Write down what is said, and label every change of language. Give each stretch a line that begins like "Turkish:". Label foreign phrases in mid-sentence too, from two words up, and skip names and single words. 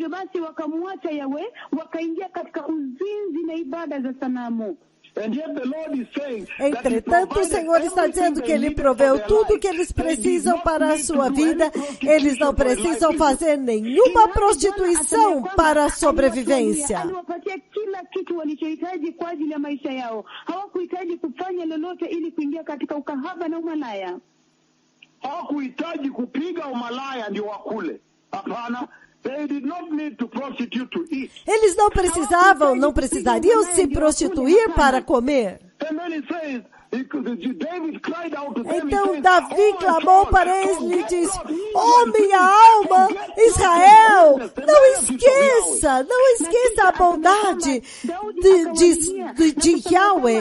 Portuguese: Entretanto, o Senhor está dizendo que Ele proveu tudo o que eles precisam para a sua vida. Eles não precisam fazer nenhuma prostituição para a sobrevivência.
Swahili: Hawakuhitaji kupiga umalaya ndio wakule. Hapana.
Portuguese: Eles não precisariam se prostituir para comer. Então Davi clamou para eles e disse, oh minha alma, Israel, não esqueça a bondade de Yahweh.